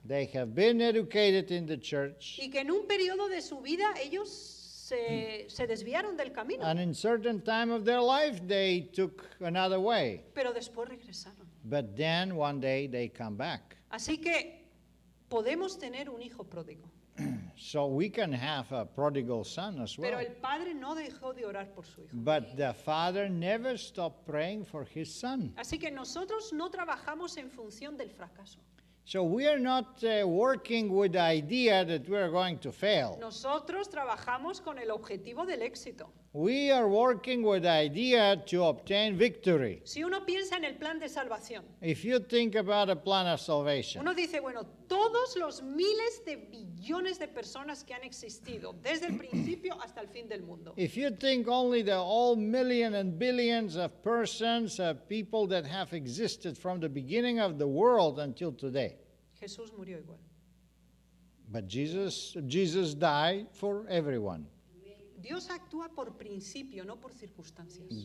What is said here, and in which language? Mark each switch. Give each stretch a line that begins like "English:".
English: They have been educated in the church,
Spanish: y que en un periodo de su vida ellos se desviaron del camino,
English: and in certain time of their life they took another way.
Spanish: pero después regresaron.
English: But then one day they come back.
Spanish: Así que podemos tener un hijo pródigo,
English: So we can have a prodigal son as
Spanish: pero
English: well.
Spanish: el padre no dejó de orar por su hijo.
English: But the father never stopped praying for his son.
Spanish: Así que nosotros no trabajamos en función del fracaso.
English: So we are not working with the idea that we are going to fail.
Spanish: Nosotros trabajamos con el objetivo del éxito.
English: We are working with the idea to obtain victory.
Spanish: Si uno piensa en el plan de salvación,
English: If you think about a plan of salvation,
Spanish: uno dice, bueno, todos los miles de billones de personas que han existido desde el principio hasta el fin del mundo.
English: if you think only the all million and billions of persons, of people that have existed from the beginning of the world until today,
Spanish: Jesús murió igual.
English: but Jesus died for everyone.
Spanish: Dios actúa por principio, no por circunstancias.